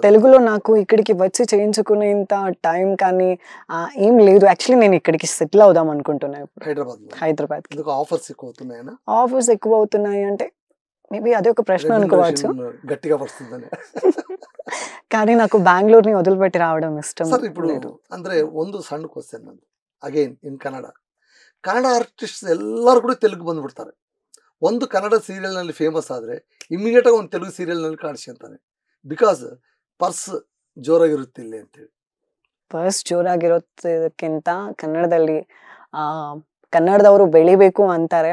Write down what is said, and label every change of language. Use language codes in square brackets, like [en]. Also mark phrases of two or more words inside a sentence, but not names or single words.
[te] తెలుగులో నాకు ఇక్కడికి వచ్చి చేయించుకునేంత టైం కానీ ఏం లేదు. యాక్చువల్లీ నేను ఇక్కడికి సెటిల్ అవుదాం అనుకుంటున్నా ఇప్పుడు, హైదరాబాద్. ఆఫర్స్ ఎక్కువ అవుతున్నాయా? ఆఫర్స్ ఎక్కువ అవుతున్నాయి అంటే మేబీ అదే ఒక ప్రశ్న అనుకోవచ్చు. గట్టిగా వస్తుందని. కానీ నాకు బెంగళూరుని వదిలిపెట్టి రావడం ఇష్టం. [kn] ఇప్పుడు ಅಂದ್ರೆ ಒಂದು ಸಣ್ಣ ಕ್ವಶನ್ ನಂದು [en] again in [kn] ಕನ್ನಡ ಆರ್ಟಿಸ್ಟ್ ಎಲ್ಲರೂ ಕೂಡ ತೆಲುಗು ಬಂದ್ಬಿಡ್ತಾರೆ. ಒಂದು ಕನ್ನಡ ಸೀರಿಯಲ್ನಲ್ಲಿ ಫೇಮಸ್ ಆದರೆ ಇಮಿಡಿಯೇಟಾಗಿ ಒಂದು ತೆಲುಗು ಸೀರಿಯಲ್ನಲ್ಲಿ ಕಾಣಿಸ್ಕೊಂತಾನೆ. [en] because purse [kn] ಜೋರಾಗಿರುತ್ತಿಲ್ಲ ಅಂತೇಳಿ. ಪರ್ಸ್ ಜೋರಾಗಿರೋದಕ್ಕಿಂತ ಕನ್ನಡದವರು ಬೆಳಿಬೇಕು ಅಂತಾರೆ.